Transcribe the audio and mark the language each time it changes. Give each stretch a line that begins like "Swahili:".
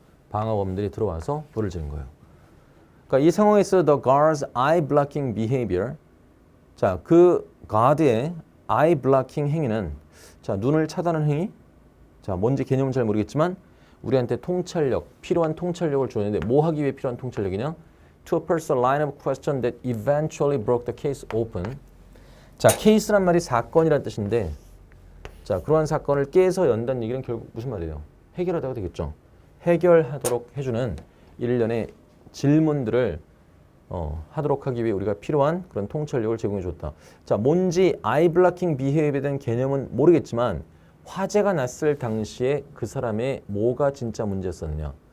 Korean: 방화범들이 들어와서 불을 지른 거예요. 그러니까 이 상황에서
English: the guard's eye blocking behavior
Korean: 자, 그 guard의 eye blocking 행위는 자, 눈을 차단하는 행위 자, 뭔지 개념은 잘 모르겠지만 우리한테 통찰력, 필요한 통찰력을 주었는데 뭐 하기 위해 필요한 통찰력이냐?
English: To pursue a line of question that eventually broke the case open.
Korean: 자, 케이스란 말이 사건이라는 뜻인데 자, 그러한 사건을 깨서 연다는 얘기는 결국 무슨 말이에요? 해결하다가 되겠죠. 해결하도록 해주는 일련의 질문들을 하도록 하기 위해 우리가 필요한 그런 통찰력을 제공해 줬다. 자, 뭔지 eye blocking behavior에 대한 개념은 모르겠지만 화재가 났을 당시에 그 사람의 뭐가 진짜 문제였었느냐.